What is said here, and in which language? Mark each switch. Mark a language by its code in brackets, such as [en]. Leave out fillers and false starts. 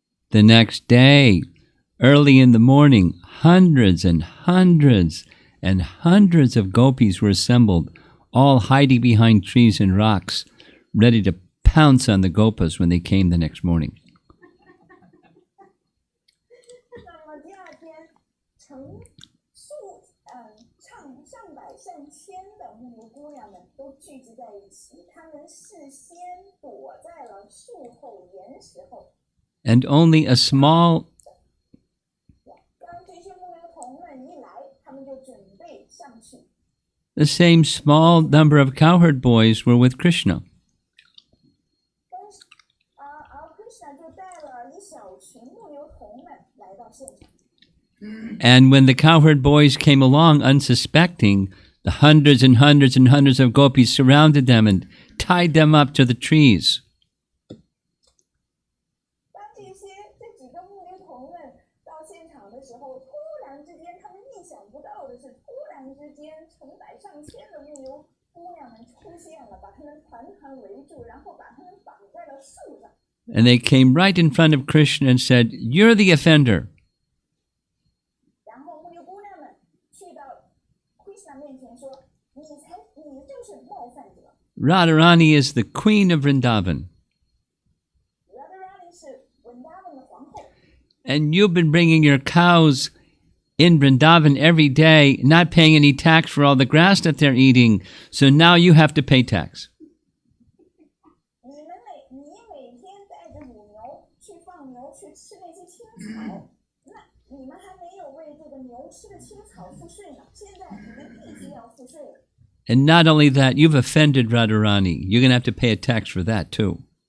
[en] The next day, early in the morning, hundreds and hundreds and hundreds of gopis were assembled, all hiding behind trees and rocks, ready to pounce on the gopas when they came the next morning. [zh] 那么第二天，上百上千的牧牛姑娘们都聚集在一起，她们事先躲在了树后、岩石后。 [en] And only a small [zh] 当这些牧牛童们一来，他们就准备上去。 [en] The same small number of cowherd boys were with Krishna. [zh] 而 Krishna 就带了一小群牧牛童们来到现场。 [en] And when the cowherd boys came along unsuspecting, the hundreds and hundreds and hundreds of gopis surrounded them and tied them up to the trees. [zh] 当这几个牧牛童们到现场的时候，突然之间，他们意想不到的是，突然之间，成百上千的牧牛姑娘们出现了，把他们团围住，然后把他们绑在了树上。 [en] And they came right in front of Krishna and said, "You're the offender." [zh] 然后牧牛姑娘们去到 Krishna 面前说：“你就是冒犯者。” [en] Radharani is the queen of Vrindavan. [zh] Radharani 是 Vrindavan 的皇后。 [en] And you've been bringing your cows in Vrindavan every day, not paying any tax for all the grass that they're eating. So now you have to pay tax. [zh] 你每天带着母牛去放牛，去吃那些青草，那你们还没有为这个牛吃的青草付税呢。现在你们必须要付税了。 [en] And not only that, you've offended Radharani. You're going to have to pay a tax for that too.